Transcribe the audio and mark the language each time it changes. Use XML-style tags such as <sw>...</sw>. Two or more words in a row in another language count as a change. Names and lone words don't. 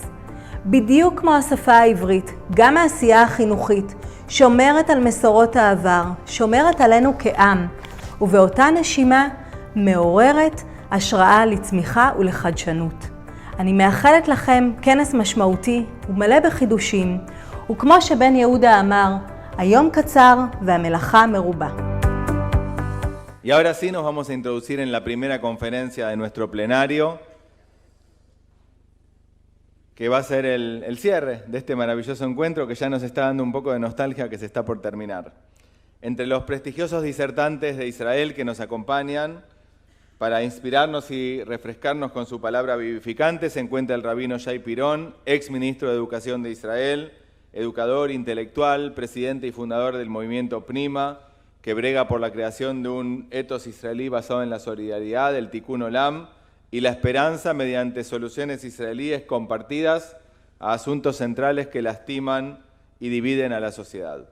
<he>בדיוק כמו השפה העברית, גם העשייה החינוכית שומרת על מסורות העבר, שומרת עלינו כעם, ובאותה נשימה מעוררת השראה לצמיחה ולחדשנות. אני מאחלת לכם כנס משמעותי ומלא בחידושים, וכמו שבן יהודה אמר, היום קצר והמלאכה מרובה.</he> <es>Y ahora sí nos vamos a introducir en la primera conferencia de nuestro plenario, que va a ser el cierre de este maravilloso encuentro que ya nos está dando un poco de nostalgia que se está por terminar. Entre los prestigiosos disertantes de Israel que nos acompañan para inspirarnos y refrescarnos con su palabra vivificante se encuentra el rabino Shai Pirón, ex ministro de Educación de Israel, educador, intelectual, presidente y fundador del movimiento Prima, que brega por la creación de un etos israelí basado en la solidaridad, el</es> <he>תיקון עולם,</he> <es>y la esperanza mediante soluciones israelíes compartidas a asuntos centrales que lastiman y dividen a la sociedad.</es>